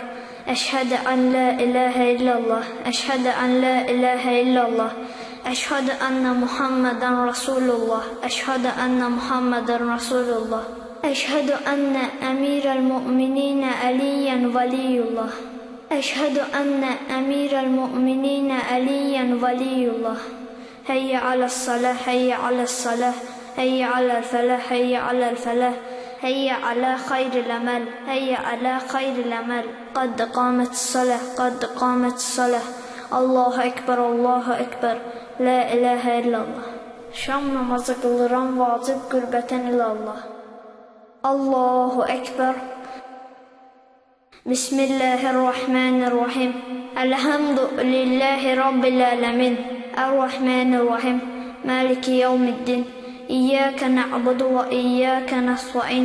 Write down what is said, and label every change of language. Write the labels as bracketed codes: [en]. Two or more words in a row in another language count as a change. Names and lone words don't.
[ar] أشهد أن لا إله إلا الله. أشهد أن لا إله إلا الله. أشهد أن محمدا رسول الله. أشهد أن محمدا رسول الله. أشهد أن أمير المؤمنين عليا ولي الله. أشهد أن أمير المؤمنين عليا ولي الله. حي على الصلاة، حي على الصلاة، حي على الفلاح، حي على الفلاح. هيا على خير الأمل هيا على خير الأمل قد قامت الصلاة قد قامت الصلاة الله أكبر الله أكبر لا إله إلا الله [az] Şam namazı qılıram vacib qürbətən ilə Allah [ar] الله أكبر بسم الله الرحمن الرحيم الحمد لله رب العالمين الرحمن الرحيم مالك يوم الدين إياك نعبد وإياك نستعين